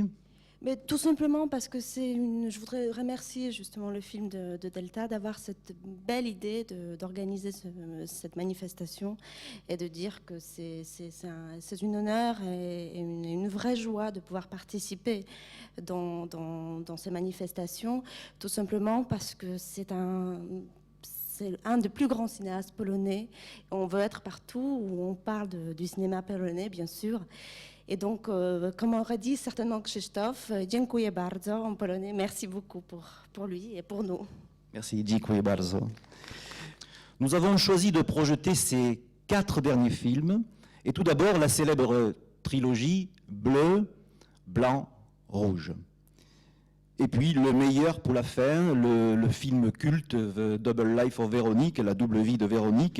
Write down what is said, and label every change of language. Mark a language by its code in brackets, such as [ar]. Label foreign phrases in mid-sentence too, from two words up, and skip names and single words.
[fr] Mais tout simplement parce que je voudrais remercier justement le film de Delta d'avoir cette belle idée d'organiser cette manifestation et de dire que c'est un honneur et une vraie joie de pouvoir participer dans ces manifestations, tout simplement parce que c'est un des plus grands cinéastes polonais. On veut être partout où on parle du cinéma polonais, bien sûr. Et donc, comme aurait dit certainement Krzysztof, [pl] dziękuję bardzo [fr] en polonais. Merci beaucoup pour lui et pour nous. Merci, [pl] dziękuję bardzo. [fr] Nous avons choisi de projeter ces 4 derniers films. Et tout d'abord, la célèbre trilogie Bleu, Blanc, Rouge. Et puis, le meilleur pour la fin, le film culte The Double Life of Véronique, la double vie de Véronique.